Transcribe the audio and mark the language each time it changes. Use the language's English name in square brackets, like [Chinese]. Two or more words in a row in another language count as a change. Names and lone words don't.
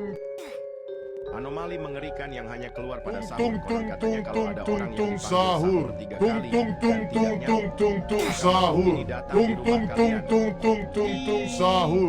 [Indonesian] Anomali mengerikan yang hanya keluar pada sahur. Tung tung Konon tung katanya kalau tung ada tung orang yang tung dipanggil sahur. sahur 3 Tung kali tung tung dan tung tidak tung nyaut, tung tung maka makhluk sahur. ini datang Tung di tung rumah tung kalian. tung tung tung tung sahur.